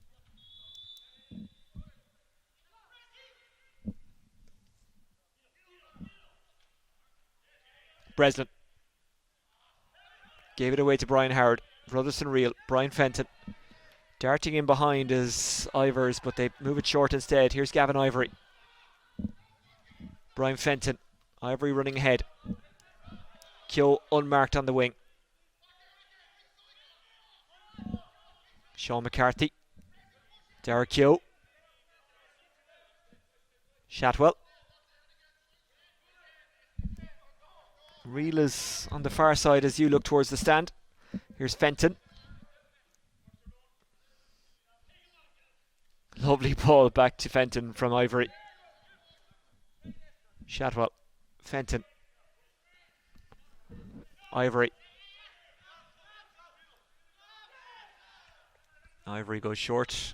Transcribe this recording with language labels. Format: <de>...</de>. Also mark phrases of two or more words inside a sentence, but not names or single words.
<en>Breslin gave it away to Brian Howard. Rutherson Reel, Brian Fenton. Darting in behind is Ivers, but they move it short instead. Here's Gavin Ivory. Brian Fenton. Ivory running ahead. Keogh unmarked on the wing. Sean McCarthy. Derek Keogh. Shatwell. Reel is on the far side as you look towards the stand. Here's Fenton. Lovely ball back to Fenton from Ivory. Shatwell. Fenton. Ivory. Ivory goes short.</en>